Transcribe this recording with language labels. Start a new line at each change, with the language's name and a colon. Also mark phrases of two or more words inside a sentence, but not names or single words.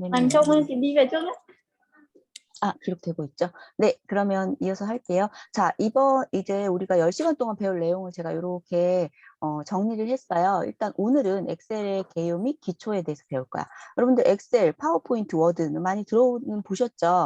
Vietnamese: Anh
Korean: 되면
Vietnamese: Trung ơi,
Korean: 여러분
Vietnamese: chị đi về trước nhé.
Korean: 기록되고 있죠. 네, 그러면 이어서 할게요. 자, 이제 우리가 10시간 동안 배울 내용을 제가 이렇게 정리를 했어요. 일단 오늘은 엑셀의 개요 및 기초에 대해서 배울 거야. 여러분들 엑셀, 파워포인트, 워드는 많이 들어는 보셨죠?